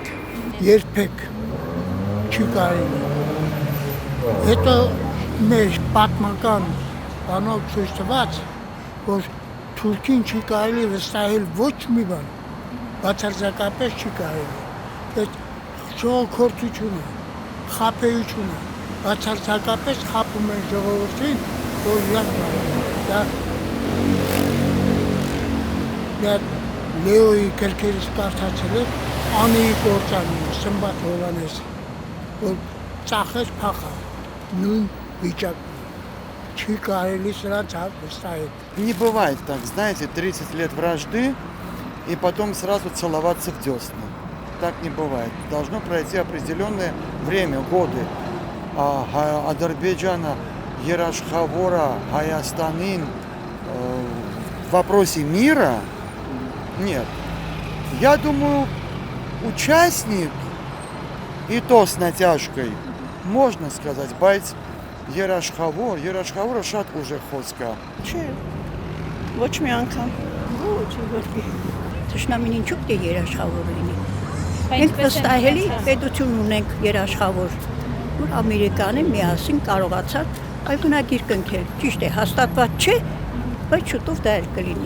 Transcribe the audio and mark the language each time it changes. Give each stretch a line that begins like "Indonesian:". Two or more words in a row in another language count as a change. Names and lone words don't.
Armenian: Երբեք չի կարելի։ Հետո մեր պատմական բանով ցույց տված, որ Թուրքին չի կարելի վստահել ոչ մի բան, բացարձակապես չի կարելի։ Այդ ժողովրդությունը, խաբեությունը, բացարձակապես խաբում են ժողովրդին, որ դա Լեոյի գրքերից կարդացել է Անեի Կորցանյանը, Սմբատ Հովհաննեսը, որ ծախեց փախա, նույն վիճակում։ Не
Russian: бывает так, знаете, 30 лет вражды и потом сразу целоваться в десны. Так не бывает. Должно пройти определенное время, годы.
Armenian: Ադրբեջանը, երաշխավորը, Հայաստանին
Russian: в вопросе мира нет. Я думаю, участник и то с натяжкой, можно сказать,
Armenian: բայց երաշխավորը շատ ուժեղ խոսք է։ Չէ, ոչ մի անգամ։ Ոչ, ուղղակի։ Թշնամին ինչու՞ պետք է երաշխավոր լինի։ Մենք վստահելի պետություն ունենք երաշխավոր, որ Ամերիկանը միասին կարողացավ այգնագիր կնքել։ Ճիշտ է, հաստատված չէ, բայց շուտով դա էլ կլինի։